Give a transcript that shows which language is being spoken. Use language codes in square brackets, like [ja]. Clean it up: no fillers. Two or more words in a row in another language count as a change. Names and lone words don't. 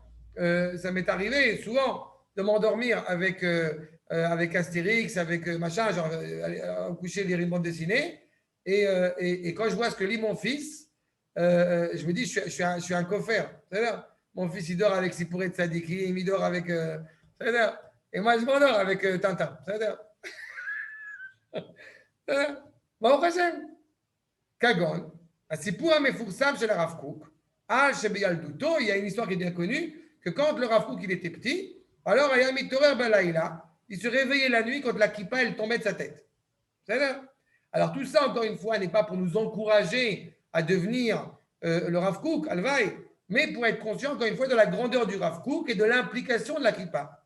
[fr] Ça m'est arrivé souvent de m'endormir avec Astérix, avec machin, genre coucher lire une bande dessinée. Et quand je vois ce que lit mon fils, je me dis, je suis un coffre. Mon fils, il dort avec Sipouret Tzadikim, il dort avec. Et moi, je m'endors avec Tintin. [he] ברוך השם. כגון, הסיפור המפורסם של הרב קוק, [fr] Ah, chez Beyal Douto, il y a une histoire qui est bien connue, que quand le Rav Kook, il était petit, alors [he] היה מתעורר בלילה, [fr] il se réveillait la nuit quand la kippa, elle tombait de sa tête. C'est ça. Alors tout ça, encore une fois, n'est pas pour nous encourager à devenir le Rav Kook, Alvaï, mais pour être conscient, encore une fois, de la grandeur du Rav Kook et de l'implication de la kippa.